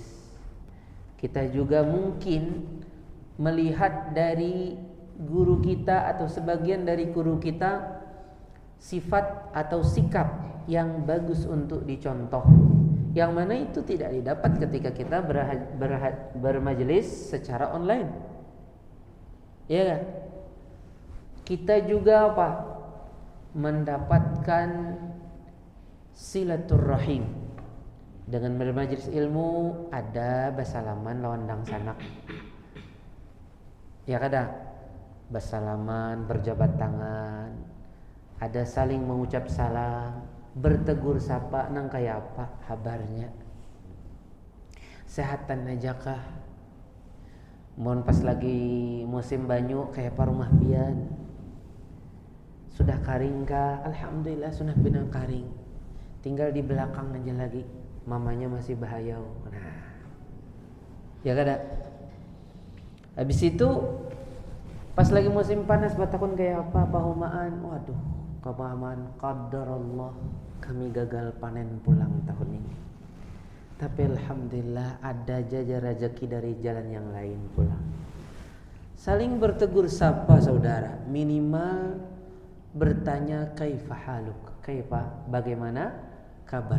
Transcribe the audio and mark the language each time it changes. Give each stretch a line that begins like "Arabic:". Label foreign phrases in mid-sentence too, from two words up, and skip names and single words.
Indonesian: Kita juga mungkin melihat dari guru kita atau sebagian dari guru kita sifat atau sikap yang bagus untuk dicontoh, yang mana itu tidak didapat ketika kita bermajelis secara online. Ya kan? Kita juga apa? Mendapatkan silaturrahim.
Banjar: Dengan bermajelis ilmu ada basalaman lawan dang sanak. Ya kada? Basalaman,
Indonesian: berjabat tangan, ada saling mengucap salam, bertegur sapa,
Banjar: nang kaya apa kabarnya, sehatan ajakah, mohon pas lagi musim banyu kayak apa rumah pian, sudah karing kah? Alhamdulillah sudah benar karing, tinggal di belakang aja lagi, mamanya masih bahayau. Nah, ya kada? Habis itu pas lagi musim panas batakun kayak apa pahumaan, waduh, kepahaman
Arabic: qadar Allah,
Banjar: kami gagal panen pulang tahun ini. Tapi alhamdulillah ada jajar rezeki dari jalan yang lain pulang.
Indonesian: Saling bertegur sapa saudara, minimal bertanya
Arabic: kaifa haluk,
Indonesian: kaifa, bagaimana kabar.